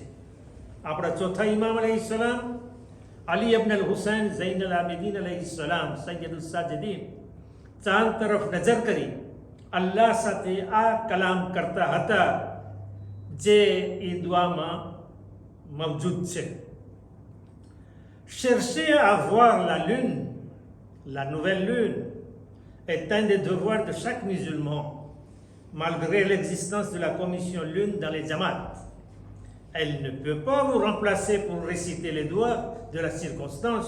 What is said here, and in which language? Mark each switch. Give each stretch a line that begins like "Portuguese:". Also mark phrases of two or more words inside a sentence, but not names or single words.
Gujarati: આપણા ચોથા ઇમામ અલૈહિસ્સલામ અલી ઇબ્ન અલ હુસૈન ઝૈન અલ આબિદીન અલૈહિસ્સલામ સૈયદુસ સાજિદીન ચાંદ તરફ નજર કરી અલ્લાહ સાથે આ કલામ કરતા હતા જે એ દુઆમાં મૌજૂદ છે.
French: Chercher à voir la lune, la nouvelle lune, est un des devoirs de chaque musulman, malgré l'existence de la commission lune dans les jamats. Elle ne peut pas vous remplacer pour réciter les doigts de la circonstance.